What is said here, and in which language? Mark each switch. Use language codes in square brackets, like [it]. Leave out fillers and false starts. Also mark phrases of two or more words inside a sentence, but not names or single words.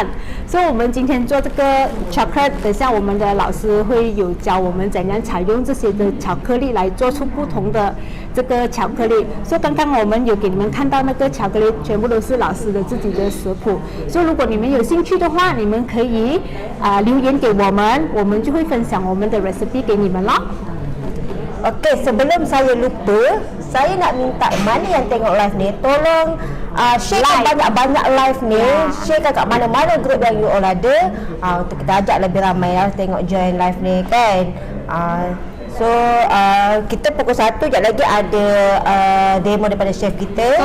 [zh] 所以我们今天做这个 chocolate， 等下我们的老师会有教我们怎样采用这些的巧克力来做出不同的这个巧克力。所以刚刚我们有给你们看到那个巧克力，全部都是老师的自己的食谱。所以如果你们有兴趣的话，你们可以留言给我们，我们就会分享我们的 recipe 给你们咯。 [ms] Okey, sebelum saya lupa, saya nak minta mana yang tengok live ni, tolong share banyak-banyak live ni, share kat mana-mana group yang [en] you all [ms] ada, untuk kita ajak lebih ramai tengok [en] join live [ms] ni kan. So kita pukul 1 sekejap lagi ada demo daripada chef kita.